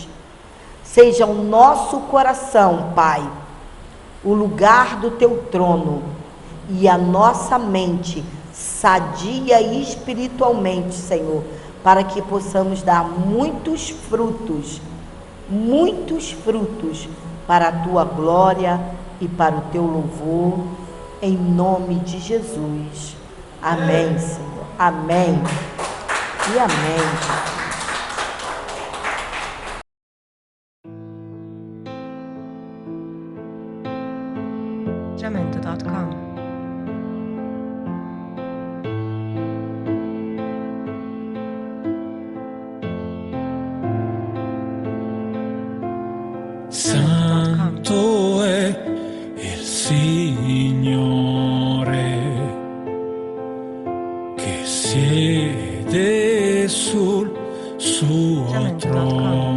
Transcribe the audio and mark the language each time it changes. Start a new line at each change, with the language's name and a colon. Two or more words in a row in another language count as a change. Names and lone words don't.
Portuguese: Seja o nosso coração, Pai, o lugar do teu trono, e a nossa mente sadia espiritualmente, Senhor, para que possamos dar muitos frutos para a tua glória e para o teu louvor, em nome de Jesus. Amém, Senhor. Amém e amém. Jamendo.com.
Italian: Santo è il Signore che siede sul suo trono.